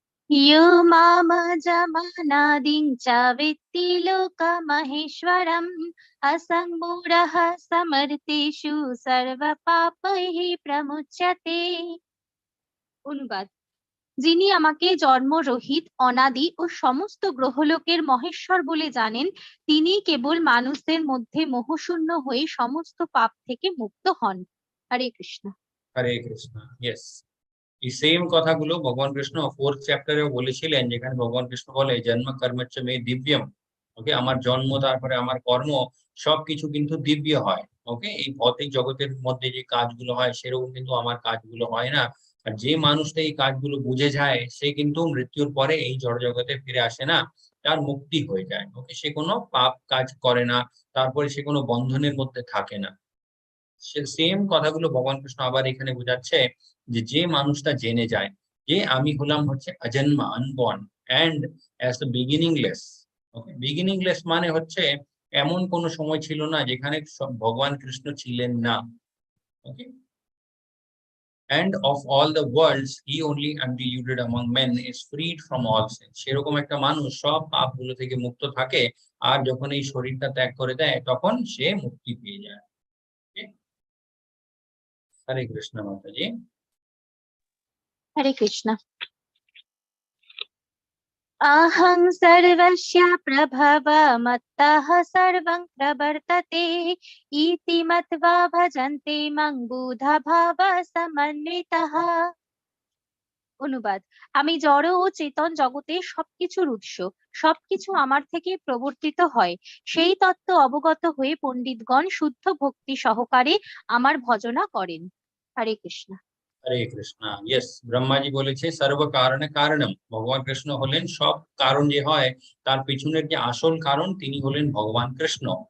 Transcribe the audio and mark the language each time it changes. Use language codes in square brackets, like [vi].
[sa] यो मामजमानादिं च वित्ति लोकमहेश्वरम् असम्मूढः समर्थेषु सर्वपापैः प्रमुच्यते। [bn] অনুবাদ: যিনি আমাকে জন্মরহিত, অনাদি ও সমস্ত গ্রহলোকের মহেশ্বর বলে জানেন, তিনি কেবল মানুষদের মধ্যে মোহশূন্য হয়ে সমস্ত পাপ থেকে মুক্ত হন। হরে কৃষ্ণ। হরে কৃষ্ণ। ইয়েস, এই সেম কথাগুলো ভগবান কৃষ্ণ 4th চ্যাপ্টারেও বলেছিলেন, যেখানে ভগবান কৃষ্ণ বলে [sa] জন্ম কর্মচ্চ মে দিব্যম। [bn] ওকে, আমার জন্ম তারপরে আমার কর্ম সবকিছু কিন্তু দিব্য হয়। ওকে, এই ভৌতিক জগতের মধ্যে যে কাজগুলো হয় সেরকম কিন্তু আমার কাজগুলো হয় না। আর যে মানুষটা এই কাজগুলো বুঝে যায় সে কিন্তু মৃত্যুর পরে এই জড় জগতে ফিরে আসে না, তার মুক্তি হয়ে যায়। ওকে, সে কোনো পাপ কাজ করে না, তারপরে সে কোনো বন্ধনের মধ্যে থাকে না। সেম কথাগুলো ভগবান কৃষ্ণ আবার এখানে বোঝাচ্ছে যে যে মানুষটা জেনে যায় যে আমি হলাম হচ্ছে অজন্মা, [en] Unborn, and as the beginningless. [bn] ওকে, বিগিনিংলেস মানে হচ্ছে এমন কোনো সময় ছিল না যেখানে ভগবান কৃষ্ণ ছিলেন না। [en] Okay, and of all the worlds he only undiluted among men is freed from all sin. [bn] সেরকম একটা মানুষ সব পাপগুলো থেকে মুক্ত থাকে, আর যখন এই শরীরটা ত্যাগ করে দেয় তখন সে মুক্তি পেয়ে যায়। হরে কৃষ্ণ মাতাজি। হরে কৃষ্ণ। [sa] अहं सर्वस्य प्रभवमत्तः सर्वं प्रवर्तते इति मत्वा भजन्ते मां बुधभावः समन्वितः। [bn] অনুবাদ: আমি জড় ও চেতন জগতের সবকিছুর উৎস, সবকিছু আমার থেকে প্রবর্তিত হয়। সেই তত্ত্ব অবগত হয়ে পণ্ডিতগণ শুদ্ধ ভক্তি সহকারে আমার ভজনা করেন। হরে কৃষ্ণ। হরে কৃষ্ণ। ইয়েস, ব্রহ্মাজি বলেছে [sa] সর্ব কারণে কারণম। [bn] ভগবান কৃষ্ণ হলেন সব কারণ যে হয় তার পিছনের যে আসল কারণ তিনি হলেন ভগবান কৃষ্ণ।